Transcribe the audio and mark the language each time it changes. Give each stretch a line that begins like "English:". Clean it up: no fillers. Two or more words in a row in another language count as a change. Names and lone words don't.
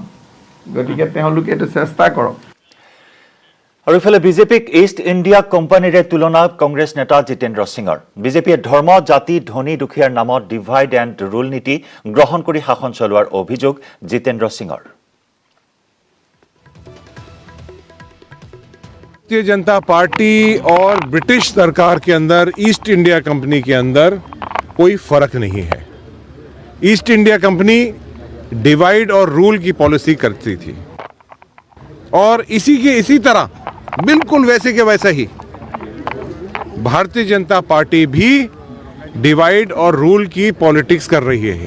Assamese: গতিকে তেওঁলোকে এইটো চেষ্টা কৰক। আৰু ইফালে বিজেপিক ইষ্ট ইণ্ডিয়া কোম্পানীৰে তুলনা কংগ্ৰেছ নেতা জিতেন্দ্ৰ সিঙৰ। বিজেপিয়ে ধৰ্ম, জাতি, ধনী দুখীয়াৰ নামত
English: divide and rule
Assamese: নীতি গ্ৰহণ কৰি শাসন চলোৱাৰ অভিযোগ জিতেন্দ্ৰ সিঙৰ।
Hindi: भारतीय जनता पार्टी और ब्रिटिश सरकार के अंदर ईस्ट इंडिया कंपनी के अंदर कोई फर्क नहीं है। ईस्ट इंडिया कंपनी डिवाइड और रूल की पॉलिसी करती थी, और इसी तरह बिल्कुल वैसे के वैसा ही भारतीय जनता पार्टी भी डिवाइड और रूल की पॉलिटिक्स कर रही है।